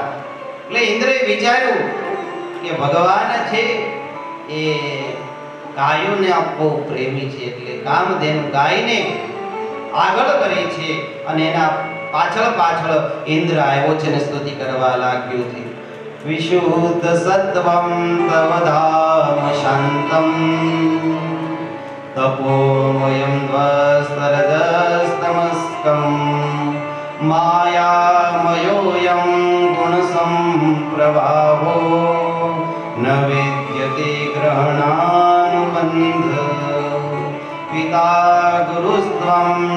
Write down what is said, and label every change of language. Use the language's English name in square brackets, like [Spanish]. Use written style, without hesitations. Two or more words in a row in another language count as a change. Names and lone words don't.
[Gujarati] એટલે ઇન્દ્રએ વિચાર્યું કે ભગવાન છે એ ગાયોને આપવો પ્રેમી છે. એટલે કામધેનુ ગાયને આગળ કરે છે અને એના પાછળ પાછળ ઇન્દ્ર આવ્યો છે ને સ્તુતિ કરવા લાગ્યો છે. [Sanskrit] विशुद्ध सत्वं तव धाम शान्तम् तपोमयं ध्वस्तरजस्तमस्कम् मायामयोऽयं गुणसम्प्रभावो न विद्यते ग्रहणानुबन्ध पिता गुरुस्त्वं